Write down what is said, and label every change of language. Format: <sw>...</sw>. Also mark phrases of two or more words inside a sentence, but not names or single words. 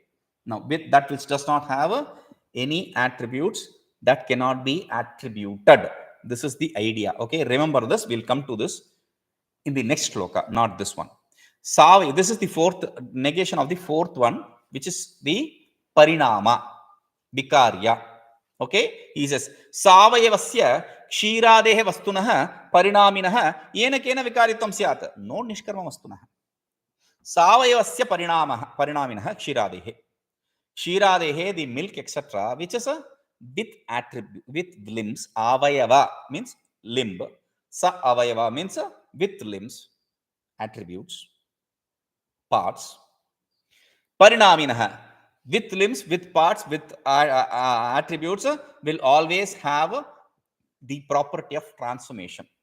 <en>Now, with that which does not have any attributes, that cannot be attributed. This is the idea. Okay? Remember this. We'll come to this in the next shloka, not this one. This is the fourth negation of the fourth one, which is the</en> <sa>parinama, vikārya.</sa> <en>Okay? He says,</en> <sa>sāvayavasya kṣīrādervastunaḥ pariṇāminaḥ yena kena vikāritvaṃ syāt. No niṣkarmavastunaḥ. Sāvayavasya pariṇāminaḥ kṣīrādehe. Kṣīrādehe,</sa> <en>the milk, etc., which is a with attribute, with limbs. Avayava means limb. Saavayava means with limbs, attributes, parts. Pariṇāminaḥ, with limbs, with parts, with attributes, will always have the property of transformation.</en>